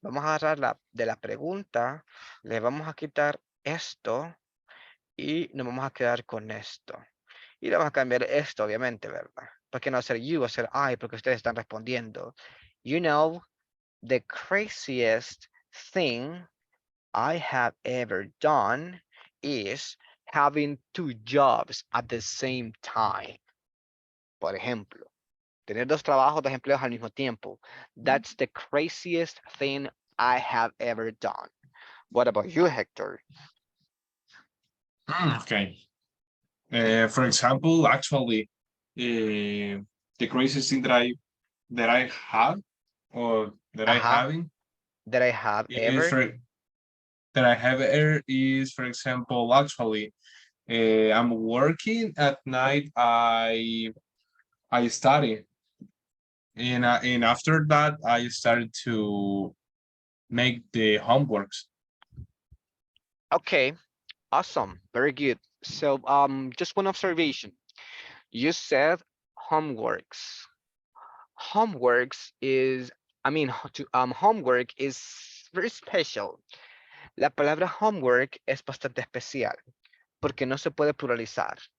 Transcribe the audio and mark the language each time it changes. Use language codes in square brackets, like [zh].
[es] Vamos a agarrar de la pregunta, le vamos a quitar esto y nos vamos a quedar con esto. Y le vamos a cambiar esto, obviamente, ¿verdad? Porque no va a ser you, va a ser I, porque ustedes están respondiendo. [en] You know, the craziest thing I have ever done is having 2 jobs at the same time. [es] Por ejemplo. Tener 2 trabajos, 2 empleos al mismo tiempo. [en] That's the craziest thing I have ever done. What about you, Hector? Okay. For example, actually, the craziest thing that I have, or that I having, That I have is ever? that I have ever is, for example, actually, I'm working at night. I study, and after that, I started to make the homeworks. Okay, awesome, very good. So just one observation. You said homeworks. Homeworks is, I mean, homework is very special. [es] La palabra homework es bastante especial porque no se puede pluralizar.